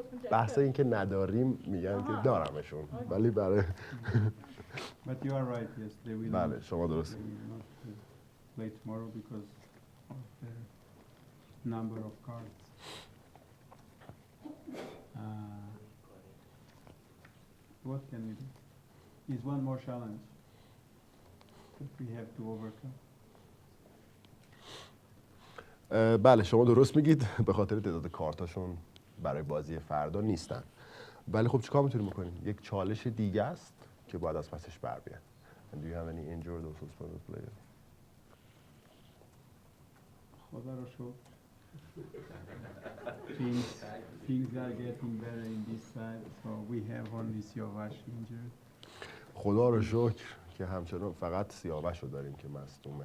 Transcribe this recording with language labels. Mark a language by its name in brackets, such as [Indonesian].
[Persian] بحث این که نداریم میگن که دارمشون ولی برای [English] But you are right, yes, they will. [Persian] بله شما درست. [English] They will not play tomorrow because of the number of cards. What can we do? Is one more challenge that we have to overcome. [Persian] بله شما درست میگید، به خاطر تعداد کارتاشون برای بازی فردا نیستن ولی خب چیکار میتونیم بکنیم؟ یک چالش دیگه است که باید از پسش بر بیاد. [English] And do you have any injured or suspended players? [Persian] خدا رو شکر. [English] Things are getting better in this side, so we have only Siavash injured. [Persian] خدا رو شکر که همچنان فقط سیاوش رو داریم که مصدومه.